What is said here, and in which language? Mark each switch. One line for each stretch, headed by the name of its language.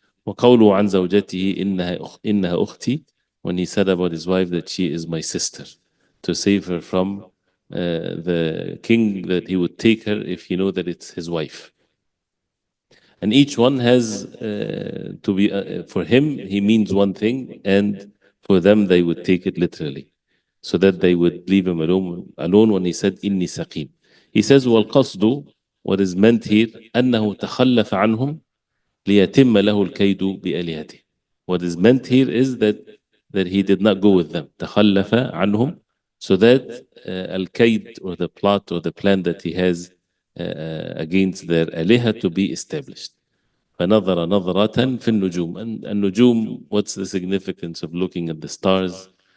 Arabic: وقوله عن زوجته إنها أختي,
English: when he said about his wife that she is my sister, to save her from the king, that he would take her if he know that it's his wife. And each one has to be, for him, he means one thing, and for them, they would take it literally, so that they would leave him alone when he said,
Arabic: إني سقيم.
English: He says,
Arabic: والقصد,
English: what is meant here,
Arabic: أنه تخلف عنهم ليتم له الكيد بآلهته.
English: What is meant here is that he did not go with them.
Arabic: تخلف عنهم,
English: so that الكيد, or the plot or the plan that he has against their آلهة to be established.
Arabic: فنظر نظرة في النجوم.
English: And النجوم, what's the significance of looking at the stars?